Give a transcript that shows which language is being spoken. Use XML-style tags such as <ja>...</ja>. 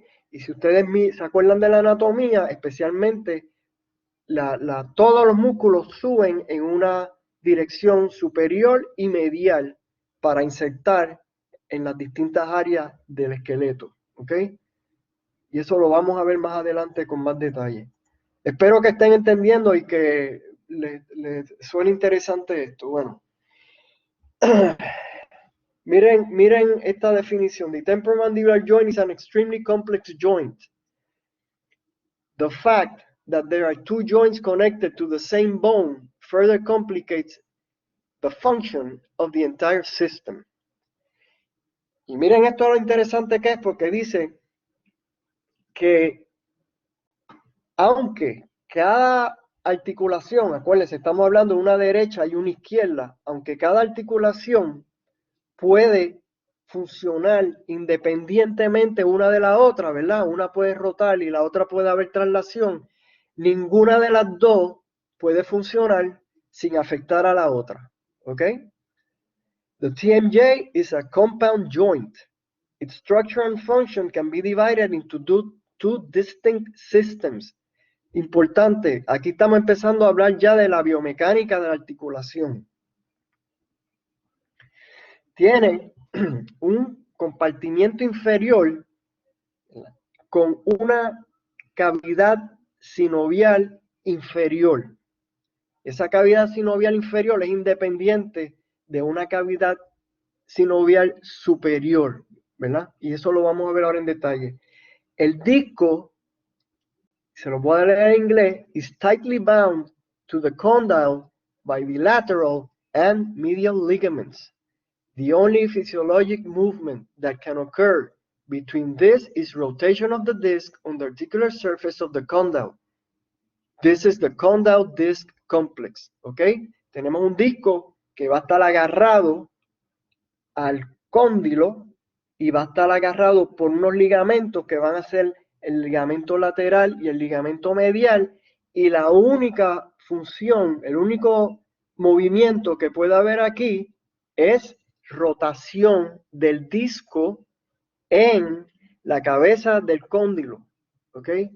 <es>Y si ustedes se acuerdan de la anatomía, especialmente todos los músculos suben en una dirección superior y medial para insertar en las distintas áreas del esqueleto, ¿ok? Y eso lo vamos a ver más adelante con más detalle. Espero que estén entendiendo y que les suene interesante esto. Bueno, miren esta definición.</es> <en>The temporomandibular joint is an extremely complex joint. The fact that there are two joints connected to the same bone further complicates the function of the entire system.</en> <es>Y miren esto lo interesante que es porque dice que aunque cada articulación, acuérdense, estamos hablando de una derecha y una izquierda, aunque cada articulación puede funcionar independientemente una de la otra, ¿verdad? Una puede rotar y la otra puede haber traslación. Ninguna de las dos puede funcionar sin afectar a la otra, ¿ok?</es> <en>The TMJ is a compound joint. Its structure and function can be divided into two distinct systems.</en> <es>Importante, aquí estamos empezando a hablar ya de la biomecánica de la articulación. Tiene un compartimiento inferior con una cavidad sinovial inferior. Esa cavidad sinovial inferior es independiente de una cavidad sinovial superior, ¿verdad? Y eso lo vamos a ver ahora en detalle. El disco, se lo voy a leer en inglés,</es> <en>is tightly bound to the condyle by bilateral and medial ligaments. The only physiologic movement that can occur between this is rotation of the disc on the articular surface of the condyle. This is the condyle disc complex, ¿ok?</en> <es>Tenemos un disco que va a estar agarrado al cóndilo y va a estar agarrado por unos ligamentos que van a ser el ligamento lateral y el ligamento medial, y la única función, el único movimiento que puede haber aquí es rotación del disco en la cabeza del cóndilo, ¿ok?</es>